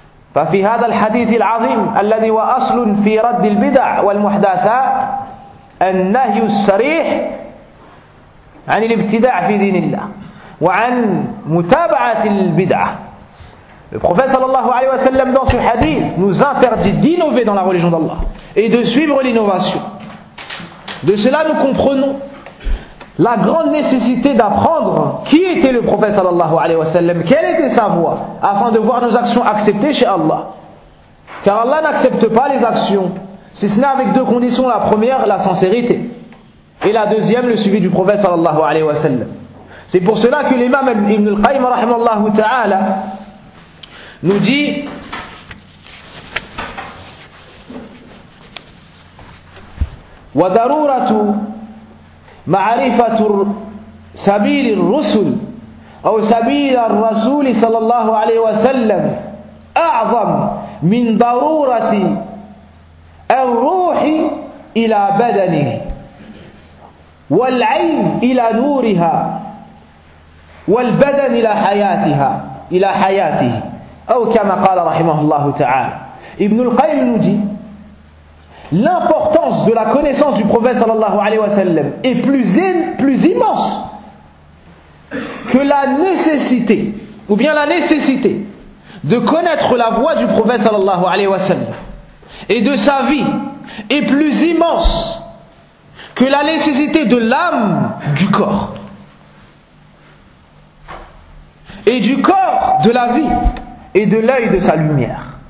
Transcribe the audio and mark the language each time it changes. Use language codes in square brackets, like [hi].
[ar] ففي هذا الحديث العظيم الذي هو أصل في رد البدع والمحدثات النهي الصريح عن الابتداع في دين الله وعن متابعة البدعة. [fr] Le prophète sallallahu alayhi wa sallam dans ce hadith nous interdit d'innover dans la religion d'Allah et de suivre l'innovation. De cela nous comprenons la grande nécessité d'apprendre qui était le prophète sallallahu alayhi wa sallam, quelle était sa voie, afin de voir nos actions acceptées chez Allah. Car Allah n'accepte pas les actions, si ce n'est avec deux conditions, la première, la sincérité, et la deuxième, le suivi du prophète sallallahu alayhi wa sallam. C'est pour cela que l'imam Ibn al-Qayyim rahimallahu ta'ala nous dit [ar] wa daruratu معرفة سبيل الرسل أو سبيل الرسول صلى الله عليه وسلم أعظم من ضرورة الروح إلى بدنه والعين إلى نورها والبدن إلى حياتها إلى حياته أو كما قال رحمه الله تعالى ابن القيم نجي. [fr] L'importance de la connaissance du prophète sallallahu alayhi wa sallam est plus immense que la nécessité, ou bien la nécessité de connaître la voie du prophète sallallahu alayhi wa sallam et de sa vie est plus immense que la nécessité de l'âme du corps et du corps de la vie et de l'œil de sa lumière.